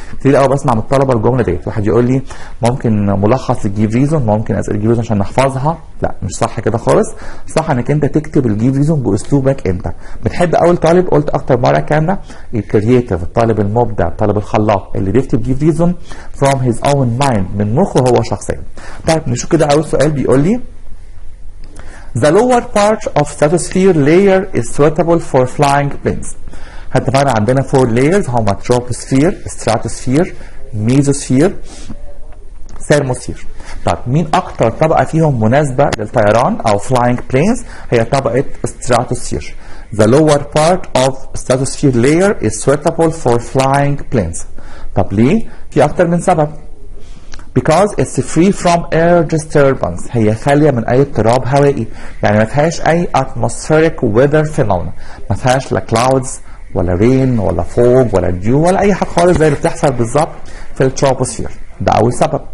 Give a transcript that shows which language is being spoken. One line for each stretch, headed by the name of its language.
Arabic: كتير قوي بسمع من الطلبه الجمله ديت، واحد يقول لي ممكن ملخص للجيف ريزون، ممكن اسئله
English: give reason
Arabic: عشان نحفظها. لا مش صح كده خالص، صح انك انت تكتب تكتب الجيف ريزون باسلوبك انت. بتحب اول طالب، قلت اكتر مره الكلام ده، الكرييتيف، الطالب المبدع، الطالب الخلاق اللي بيكتب جيف ريزون
English: from his own mind،
Arabic: من مخه هو شخصيا. طيب نشوف كده اول سؤال بيقول لي
English: The lower part of stratosphere layer is suitable for flying planes.
Arabic: هتفقنا عندنا 4 layers هما troposphere، stratosphere، mesosphere، thermosphere. طب مين اكتر طبقه فيهم مناسبه للطيران او
English: flying planes؟
Arabic: هي طبقه stratosphere.
English: The lower part of stratosphere layer is suitable for flying planes.
Arabic: طب ليه؟ في اكتر من سبب.
English: Because it's free from air disturbance،
Arabic: هي خاليه من اي اضطراب هوائي، يعني ما فيهاش اي
English: atmospheric weather phenomena،
Arabic: ما فيهاش لا clouds ولا رين ولا فوج ولا ديو ولا اي حاجه خالص زي اللي بتحصل بالظبط في التروبوسفير. ده اول سبب.